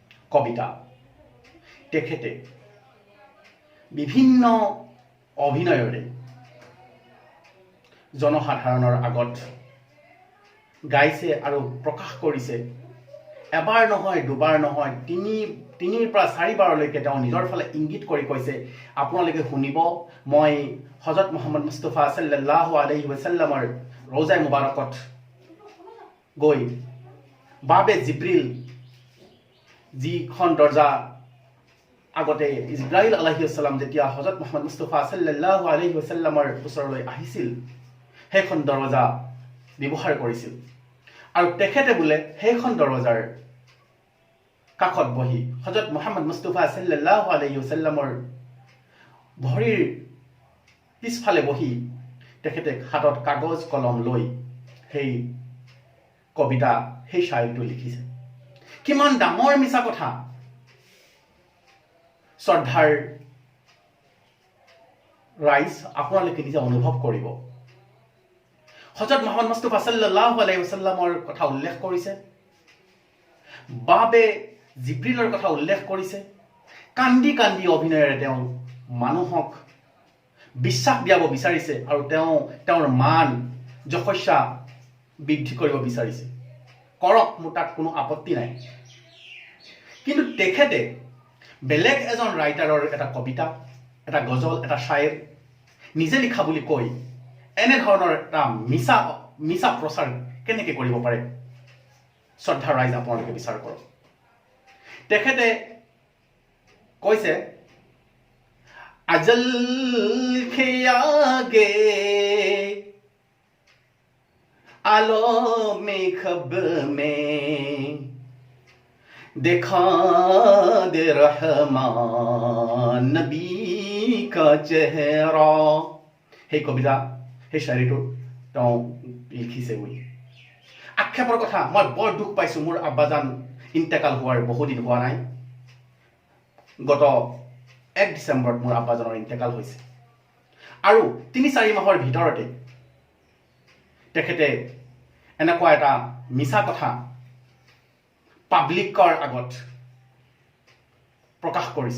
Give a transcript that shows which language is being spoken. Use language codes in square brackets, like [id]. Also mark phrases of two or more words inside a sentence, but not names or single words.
[as] কবিতা তেখেতে বিভিন্ন অভিনয়ৰে জনসাধাৰণৰ আগত গাইছে আৰু প্ৰকাশ কৰিছে। এবাৰ নহয়, দুবাৰ নহয়, তিনিৰ পৰা 4 বাৰলৈকে তেওঁ নিজৰ ফালে ইংগিত কৰি কৈছে, আপোনালোকে শুনিব, মই হজৰত মুহাম্মদ মুস্তাফা [ar] صلى الله عليه وسلم [as] ৰৌজাই মুবাৰকত গৈ বাবে জিব্ৰিল যিখন দৰ্জা আগতে ইব্ৰাহিম [ar] عليه السلام [as] যেতিয়া হজৰত মুহাম্মদ মুস্তাফা [ar] صلى الله عليه وسلم [as] ওচৰলৈ আহিছিল, সেইখন দৰজা ব্যৱহাৰ কৰিছিল। আৰু তেখেতে বোলে সেইখন দৰজাৰ কাষত বহি হজৰত মুহাম্মদ মুস্তাফা [ar] صلى الله عليه وسلم [as] ভৰিৰ পিছফালে বহি তেখেতে হাতত কাগজ কলম লৈ সেই কবিতা, সেই শায়ৰীটো লিখিছে। কিমান ডাঙৰ মিছা কথা! শ্ৰদ্ধাৰ ৰাইজ, আপোনালোকে নিজে অনুভৱ কৰিব। হজৰত মুহাম্মদ মুস্তাফা [ar] صلى الله عليه وسلم [as] কথা উল্লেখ কৰিছে, বাবে জিব্ৰিলৰ কথা উল্লেখ কৰিছে। কান্দি কান্দি অভিনয়েৰে তেওঁ মানুহক বিশ্বাস দিয়াব বিচাৰিছে আৰু তেওঁৰ মান যশস্যা বৃদ্ধি কৰিব বিচাৰিছে। কৰক, মোৰ তাত কোনো আপত্তি নাই। কিন্তু তেখেতে বেলেগ এজন ৰাইটাৰৰ এটা কবিতা, এটা গজল, এটা শায়েৰ নিজে লিখা বুলি কৈ এনেধৰণৰ এটা মিছা প্ৰচাৰ কেনেকৈ কৰিব পাৰে? শ্ৰদ্ধা ৰাইজ, আপোনালোকে বিচাৰ কৰক। তেখেতে কৈছে, [hi] अजल के आगे आलो में खब में देखा दे रहमान नबी का चेहरा। [as] সেই কবিতা, সেই শায়ৰীটো তেওঁ লিখিছে বুলি আক্ষেপৰ কথা। মই বৰ দুখ পাইছোঁ, মোৰ আব্বাজান ইন্তেকাল হোৱাৰ বহুদিন হোৱা নাই। গত 1 ডিচেম্বৰত মোৰ আব্বাজনৰ ইন্তেকাল হৈছে আৰু 3-4 মাহৰ ভিতৰতে তেখেতে এনেকুৱা এটা মিছা কথা পাব্লিকৰ আগত প্ৰকাশ কৰিছে।